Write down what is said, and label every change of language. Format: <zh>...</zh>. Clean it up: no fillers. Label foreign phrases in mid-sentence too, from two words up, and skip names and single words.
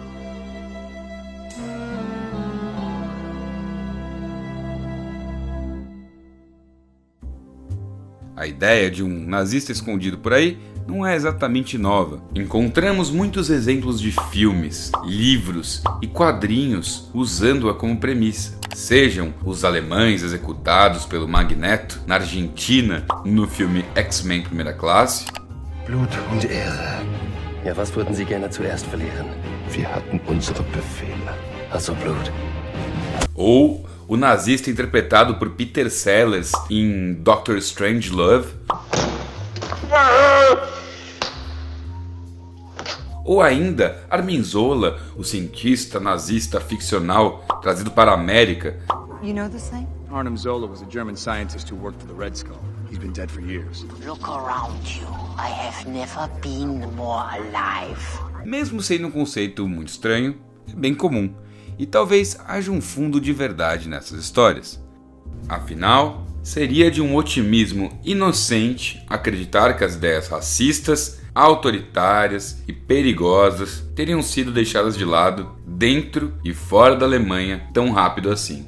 <pt>A ideia de um nazista escondido por aí não é exatamente nova. Encontramos muitos exemplos de filmes, livros e quadrinhos usando-a como premissa. Sejam os alemães executados pelo Magneto na Argentina no filme X-Men Primeira Classe.</pt> <de>Blut und Ehre. Ja, was würden Sie gerne zuerst verlieren? Wir hatten unsere Befehle. Also Blut.</de> <pt>Ou o nazista interpretado por Peter Sellers em Doctor Strangelove. Ou ainda Armin Zola, o cientista nazista ficcional trazido para a América.</pt> <en>You know this thing? Arnim Zola was a German scientist who worked for the Red Skull. He's been dead for years. Look around you. I have never been more alive.</en> <pt>Mesmo sendo um conceito muito estranho, é bem comum. E talvez haja um fundo de verdade nessas histórias. Afinal, seria de um otimismo inocente acreditar que as ideias racistas, autoritárias e perigosas teriam sido deixadas de lado dentro e fora da Alemanha tão rápido assim.</pt>